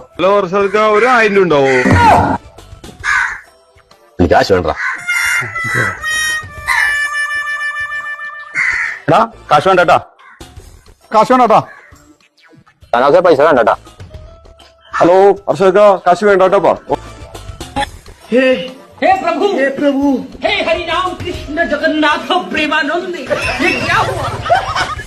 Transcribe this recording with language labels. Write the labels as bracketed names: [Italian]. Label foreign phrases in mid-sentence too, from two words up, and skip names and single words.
[Malayalam] ഹലോ അർഷാദ്, ഒരു 1000 രൂപ ഉണ്ടാവോ? എനിക്ക് കാശ് വേണ്ട. എടാ, കാശ് വേണ്ട കേട്ടാ. കാശ് വേണം കേട്ടാ. ആവശ്യം പൈസ വേണ്ടട്ടാ. ഹലോ അർഷാദ്, കാശ് വേണ്ട കേട്ടപ്പാ. [Hindi] हे प्रभु, हे हरि राम कृष्ण जगन्नाथ प्रेमानंद, ये क्या हुआ?